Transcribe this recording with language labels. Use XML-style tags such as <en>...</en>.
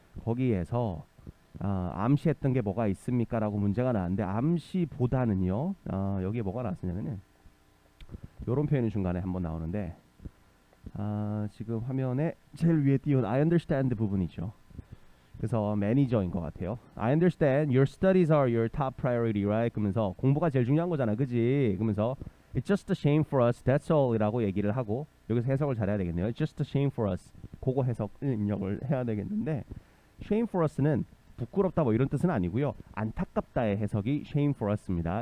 <ko>거기에서 암시했던 게 뭐가 있습니까? 라고 문제가 나왔는데, 암시보다는요, 여기에 뭐가 나왔냐면은 요런 표현이 중간에 한번 나오는데, 지금 화면에 제일 위에 띄운</ko> <en>I understand</en> <ko>부분이죠. 그래서 매니저인 것 같아요.</ko> <en>I understand your studies are your top priority, right?</en> <ko>그러면서 공부가 제일 중요한 거잖아, 그지? 그러면서</ko> <en>It's just a shame for us, that's all</en> <ko>이라고 얘기를 하고, 여기서 해석을 잘해야 되겠네요.</ko> <en>It's just a shame for us.</en> <ko>그거 해석 입력을 해야 되겠는데,</ko> <en>shame for us</en> <ko>는 부끄럽다 뭐 이런 뜻은 아니고요. 안타깝다의 해석이</ko> <en>shame for us</en> <ko>입니다.</ko>